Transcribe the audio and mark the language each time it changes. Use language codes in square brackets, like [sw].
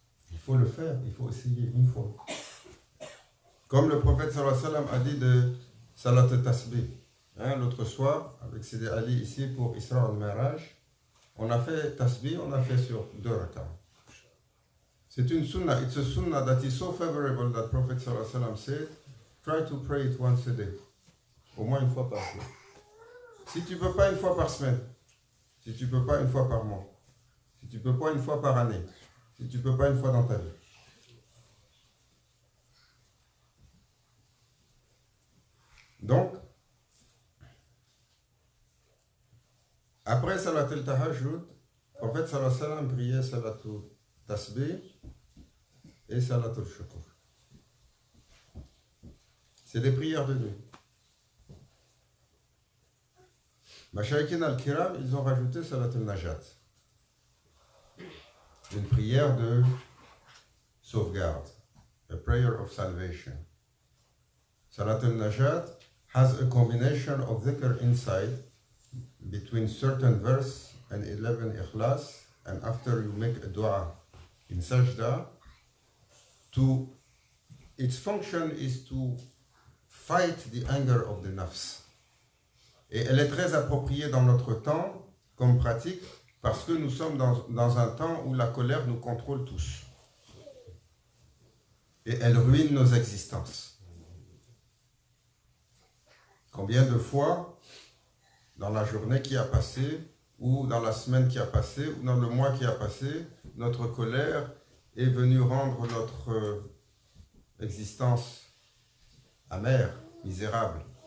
[fr] Il faut le faire, il faut essayer une fois. Comme le prophète [ar] sallallahu alayhi wa sallam [fr] a dit de Salat al-Tasbih. L'autre soir, avec Sidi Ali ici pour Isra al-Miraj, on a fait Tasbih, on a fait sur 2 rak'ah. C'est une sunnah. [en] It's a sunnah that is so favorable that Prophet [ar] sallallahu alayhi wa sallam [en] said, try to pray it once a day. [fr] Au moins une fois par jour. Si tu ne peux pas une fois par semaine, si tu ne peux pas une fois par mois, si tu ne peux pas une fois par année, si tu ne peux pas une fois dans ta vie. Donc, après Salat al-Tahajjud, en fait, [ar] sallallahu alayhi wa sallam [fr] priait Salat al-Tasbih et Salat al-Shukr. C'est des prières de nuit. Mashayikhin al-Kiram, ils ont rajouté Salat al-Najat. Une prière de sauvegarde. [en] A prayer of salvation. Salat al-Najat has a combination of dhikr inside between certain verse and 11 ikhlas, and after you make a dua in sajda, its function is to fight the anger of the nafs. [fr] Et elle est très appropriée dans notre temps comme pratique parce que nous sommes dans un temps où la colère nous contrôle tous. Et elle ruine nos existences. Combien de fois, dans la journée qui a passé, ou dans la semaine qui a passé, ou dans le mois qui a passé, notre colère est venue rendre notre existence amère, misérable.